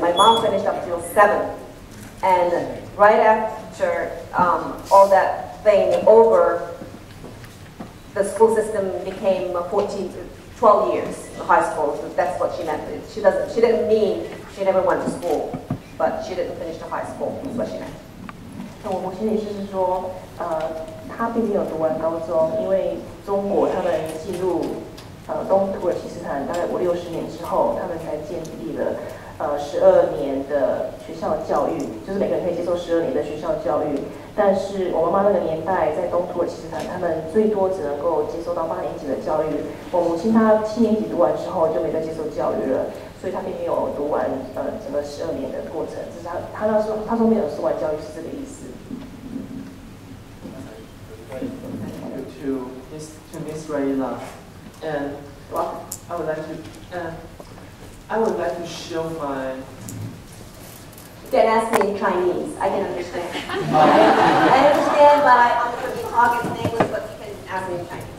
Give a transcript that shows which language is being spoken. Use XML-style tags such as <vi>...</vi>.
<en>My mom finished up till 7th, and right after all that thing over, the school system became 12 years in high school. So that's what she meant. She didn't mean she never went to school, but she didn't finish the high school. That's what she meant.</en> <zh>我母亲的意思是说，她并没有读完高中，因为中国他们进入东土耳其斯坦大概50、60年之后，他们才建立了12年的学校教育，就是每个人可以接受12年的学校教育。但是我妈妈那个年代在东土耳其斯坦，他们最多只能够接受到8年级的教育。我母亲她7年级读完之后就没再接受教育了，所以她并没有读完整个12年的过程。只是她说没有受完教育是这个意思。</zh> <en>To Miss Raela, and I would like to show my. You can ask me in Chinese. I can understand. I understand, but I'm going to be talking in English, but you can ask me in Chinese.</en>